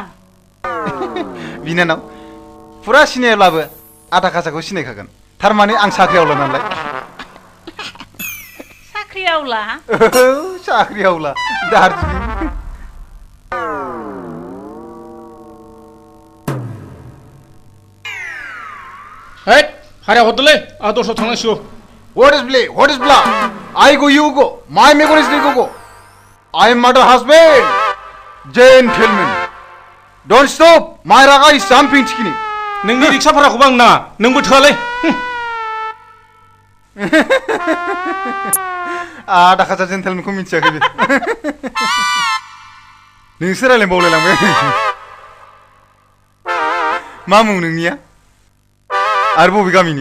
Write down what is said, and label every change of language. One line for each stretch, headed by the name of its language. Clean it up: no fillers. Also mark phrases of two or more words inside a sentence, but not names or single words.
Bodo: बिनानाव फुरा सिनायाब्लाबो आधा खासाखौ सिनायखागोन थारमाने आं साख्रियावला नालाय साख्रियावला दार्जिलिं हारिया हरदोलै आं दस्रायाव थांनांसिगौ
English: What is blah? I go, you go. My megon is go. I am mother husband. Gentlemen. Don't stop. My raga is jumping chicken.
Bodo: नोंनि रिक्सा भाराखौबो आं नाङा नोंबो थोआलै आधा खासा जेन्टेलमेनखौ मिथियाखै बे नोंसो रायलायबावलायलांबाय मा मुं नोंनिया आरो बबे गामिनि